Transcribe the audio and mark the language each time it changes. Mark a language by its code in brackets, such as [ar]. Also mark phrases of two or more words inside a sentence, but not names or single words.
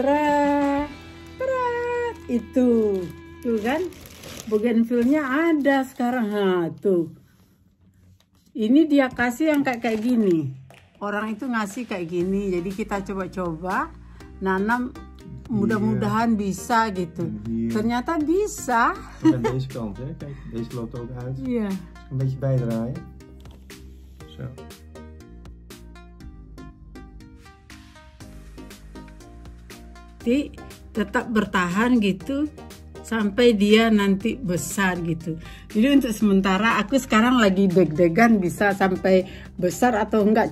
[id] Itu tuh kan bougainville-nya ada sekarang. Tuh ini dia kasih yang kayak gini, orang itu ngasih kayak gini, jadi kita coba-coba nanam, mudah-mudahan bisa gitu. Ternyata bisa. [nl] Aan deze kant, hè? Kijk, deze loopt ook uit. [id] Iya. [nl] Een beetje bijdraaien. Zo. [id] Jadi tetap bertahan gitu sampai dia nanti besar gitu. Jadi untuk sementara aku sekarang lagi deg-degan bisa sampai besar atau enggak.